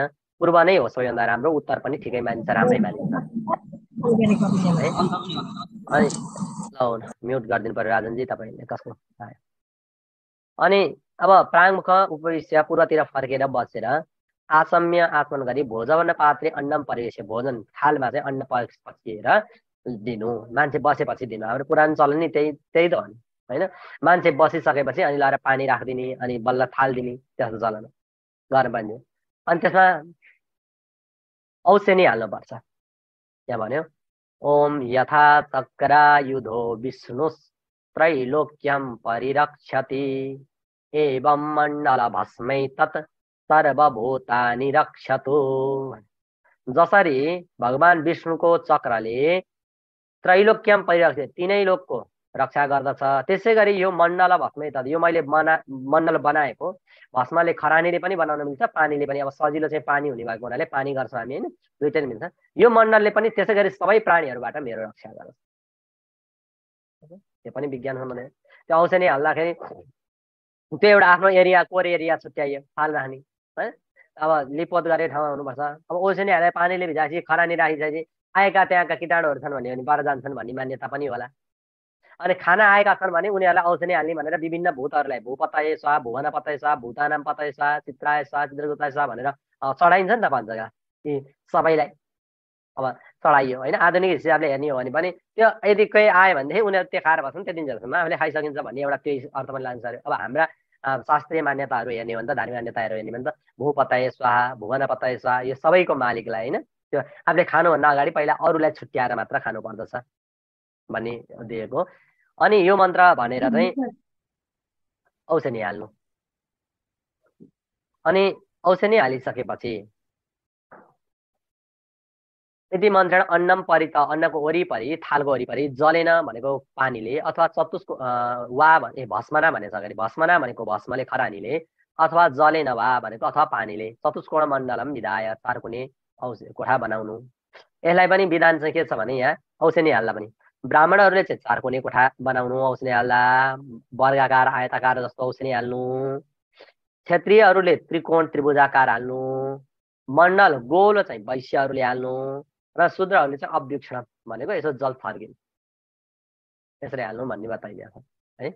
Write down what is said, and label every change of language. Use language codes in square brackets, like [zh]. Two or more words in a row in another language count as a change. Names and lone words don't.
[ne] पूर्व नै हो सबैभन्दा राम्रो, उत्तर पनि ठिकै मानिन्छ, राम्रै मानिन्छ है। अनि ल म्युट गरिदिनु पर्यो राजनजी, तपाईँले कसको। अनि अब [sa] प्राङ्मुख उपविश्य, [ne] पूर्वतिर फर्केर बसेर आसम्य आसमन गरी [sa] भोजन पात्रे अन्नम परिवेश, [ne] भोजन थालमा चाहिँ अन्न पस्किएर दिनु, मान्छे बसेपछि दिनु। हाम्रो पुरानो चलन नि त्यही त हो नि होइन। मान्छे बसिसकेपछि अनि लगाएर पानी राखिदिने, अनि बल्ल थाल दिने, त्यस्तो चलन गर्नु पर्ने। अनि त्यसमा औषधि हाल्नुपर्छ। यहाँ भन्यो [sa] ओम यथा चक्रायुधो विष्णु त्रैलोक्यम परिरक्षति, एवं मण्डल भस्मै तत् सर्वभूतानि रक्षतु। [ne] जसरी भगवान विष्णुको चक्रले [sa] त्रैलोक्यम परिरक्षति, [ne] तीनै लोकको रक्षा गर्दछ, त्यसै गरी यो [sa] मण्डल भस्मै तत्, [ne] यो मैले मण्डल बनाएको भस्मले खरानीले पनि बनाउन मिल्छ, पानीले पनि। अब सजिलो चाहिँ पानी हुने भएको हुनाले पानी गर्छौँ हामी होइन, दुइटै मिल्छ। यो मण्डलले पनि त्यसै गरी सबै प्राणीहरूबाट मेरो रक्षा गर्छ। त्यो पनि विज्ञान हो भने त्यो औषधि हाल्दाखेरि त्यो एउटा आफ्नो एरिया, [en] core area [ne] छुट्याइयो, थाल राख्ने है। अब लिपोत गरेको ठाउँमा हुनुपर्छ। अब औषधि हालेर पानीले भिजाएपछि, खरानी राखिसकेपछि आएका त्यहाँका कीटाणुहरू छन् भने बाह्र जान्छन् भन्ने मान्यता पनि होला। अनि खाना आएका छन् भने उनीहरूलाई औषधि हाल्ने भनेर विभिन्न भूतहरूलाई [sa] भूपतये स्वाहा, भुवनपतये स्वाहा, भूतानाम पतये स्वाहा, चित्राय स्वाहा, चित्रगुप्ताय स्वाहा [ne] भनेर चढाइन्छ नि त पञ्चका, यी सबैलाई अब चढाइयो होइन। आधुनिक हिसाबले हेर्ने हो भने पनि त्यो यदि कोही आयो भनेदेखि उनीहरू त्यो खाएर बस्छन्, त्यति दिनसम्म आफूले खाइसकिन्छ भन्ने एउटा त्यही अर्थ पनि लाग्छ अरे। अब हाम्रा शास्त्रीय मान्यताहरू हेर्ने हो भने त, धार्मिक मान्यताहरू हेर्ने भने त [sa] भूपतये स्वाहा, भुवनपतये स्वाहा, [ne] यो सबैको मालिकलाई होइन, त्यो आफूले खानुभन्दा अगाडि पहिला अरूलाई छुट्याएर मात्र खानु पर्दछ भन्ने दिएको। अनि यो मन्त्र भनेर चाहिँ औषधि हाल्नु। अनि औषधि हालिसकेपछि यदि [sa] मन्त्रण अन्नम परित, [ne] अन्नको वरिपरि, थालको वरिपरि जलेन भनेको पानीले, अथवा चतुष्को वा भने भस्मना भनेछ अगाडि, भस्मना भनेको भस्मले खरानीले, अथवा [sa] जलेन वा [ne] भनेको अथवा पानीले, [sa] चतुष्कोण मण्डलम विधाय, [ne] चारकुने कोठा बनाउनु। यसलाई पनि विधान चाहिँ के छ भने यहाँ औषधि हाल्दा पनि ब्राह्मणहरूले चाहिँ चारकुने कोठा बनाउनु औषधि हाल्दा, वर्गाकार आयताकार जस्तो औषधि हाल्नु। क्षेत्रीयहरूले त्रिकोण त्रिभुजाकार हाल्नु, मण्डल गोलो चाहिँ वैश्यहरूले हाल्नु, र शूद्रहरूले चाहिँ अव्युक्षण भनेको यसो जल फर्किनु, यसरी हाल्नु भन्ने बताइदिएको छ है।